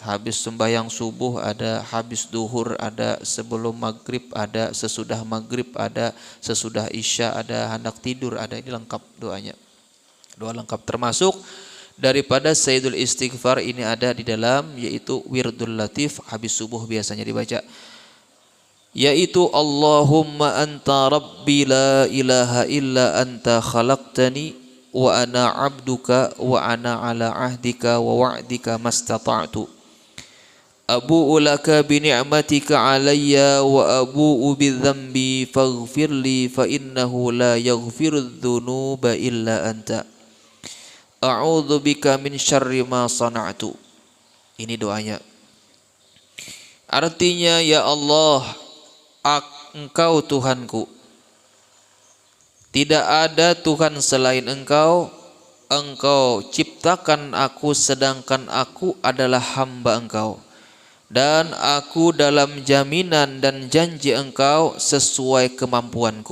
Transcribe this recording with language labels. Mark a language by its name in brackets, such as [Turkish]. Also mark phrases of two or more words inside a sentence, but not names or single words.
[Banjar] Habis sembahyang subuh ada, habis duhur ada, sebelum maghrib ada, sesudah maghrib ada, sesudah isya ada, hendak tidur ada. Ini lengkap doanya. Doa lengkap, termasuk daripada Sayyidul Istighfar ini ada di dalam, yaitu Wirdul Latif habis subuh biasanya dibaca, yaitu [Arabic] اللهم أنت ربي لا إله إلا أنت خلقتني وأنا عبدك وأنا على عهدك ووعدك ما استطعت أبوء لك بنعمتك علي وأبوء بذنبي فاغفر لي فإنه لا يغفر الذنوب إلا أنت أعوذ بك من شر ما صنعت. [Banjar] Ini doanya. Artinya, ya Allah, Engkau Tuhanku, tidak ada Tuhan selain Engkau. Engkau ciptakan aku sedangkan aku adalah hamba Engkau, dan aku dalam jaminan dan janji Engkau sesuai kemampuanku.